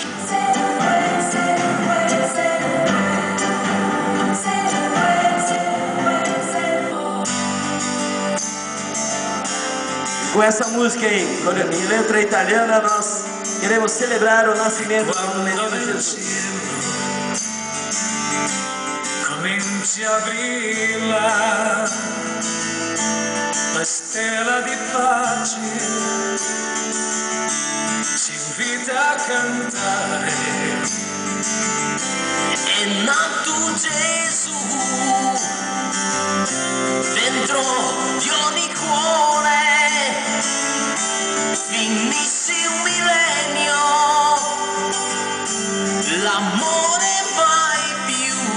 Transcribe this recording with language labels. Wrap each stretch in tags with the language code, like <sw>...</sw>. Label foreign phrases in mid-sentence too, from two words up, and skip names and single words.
<pt>Com essa música aí, em letra italiana, nós queremos celebrar o nascimento do menino Jesus.</pt> <it>Cominci a brilla la stella di pace, ci invita a cantare. È nato Gesù dentro di ogni cuore, finisce un millennio, l'amore vai più.</it>